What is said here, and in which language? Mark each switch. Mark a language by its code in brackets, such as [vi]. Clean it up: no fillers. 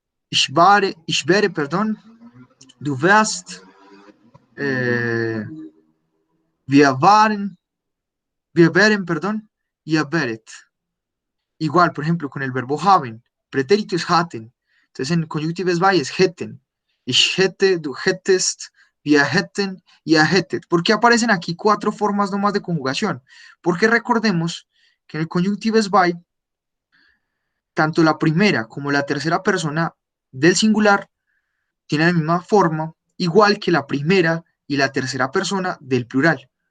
[de] Ich wäre, perdón. Du wärst. Wir waren. Wir wären, perdón. Ihr wäret. [es] Igual, por ejemplo, con el verbo haben. Pretérito es hatten. Entonces en conjuntives by es hätten. [de] Ich hätte, du hättest, wir hätten, ihr hättet. [es] ¿Por qué aparecen aquí 4 formas nomás de conjugación? Porque recordemos que en el conjuntives by, tanto la primera como la tercera persona del singular tienen la misma forma, igual que la primera y la tercera persona del plural.